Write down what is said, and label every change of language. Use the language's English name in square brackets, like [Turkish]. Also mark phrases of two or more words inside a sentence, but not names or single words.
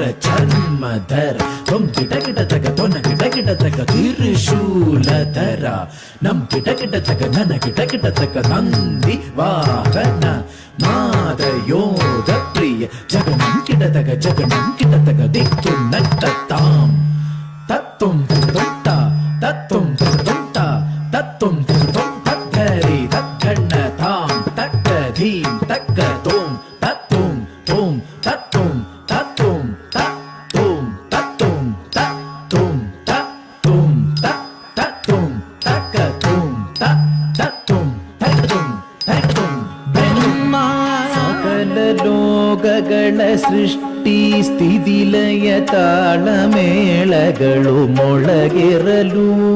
[Kannada] ಚರ್ಮಧರ ತ್ವಂ ಕಿಟ ಕಿಟ ತಗ ತೊನ ಕಿಟ ಕಿಟ ತಗ ತ್ರಿಶೂಲಧರ ನಂ ಕಿಟ ಕಿಟ ತಗ ನನ ಕಿಟ ಕಿಟ ತಗ ನಂದಿ ವಾಹನ ನಾದ ಯೋಗ ಪ್ರಿಯ ಜಗನಂ ಕಿಟ ತಗ ದಿಕ್ಕು ನಟ್ಟ ತಾಂ ತತ್ತುಂ ತೊಟ್ಟ ತತ್ತುಂ ತೊಟ್ಟ ತತ್ತುಂ ತೊಂ ತತ್ತರಿ ತಕ್ಕಣ್ಣ ತಾಂ ತಕ್ಕ ಧೀಂ ತಕ್ಕ ತೋಂ ತತ್ತುಂ ತೋಂ ತತ್ತುಂ ತತ್ತುಂ ತತ್ತುಂ ತತ್ತುಂ ತತ್ತುಂ ತತ್ತುಂ ತತ್ತುಂ ತಕ್ಕತುಂ ತತ್ತುಂ ತತ್ತುಂ ತತ್ತುಂ ಬ್ರಹ್ಮ ಸಕಲ ಲೋಕಗಳ ಸೃಷ್ಟಿ ಸ್ಥಿತಿಲಯ ತಾಳಮೇಳಗಳು ಮೊಳಗಿರಲು